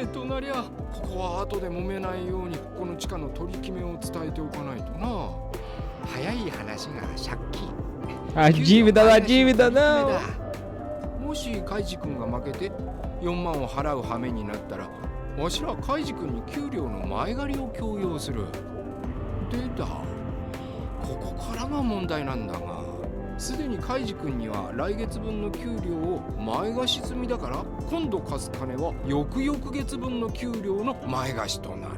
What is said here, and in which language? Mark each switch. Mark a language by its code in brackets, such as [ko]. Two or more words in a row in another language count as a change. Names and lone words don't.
[ja] なりゃここは後で揉めないようにこの地下の取り決めを伝えておかないとな。早い話が借金 [pt] A dívida da dívida, não! [ja] もしカイジ君が負けて4万を払う羽目になったら、わしらカイジ君に給料の前借りを強要する。でだ、ここからが問題なんだが、すでにカイジ君には来月分の給料を前貸し済みだから、今度貸す金は翌々月分の給料の前貸しとなる。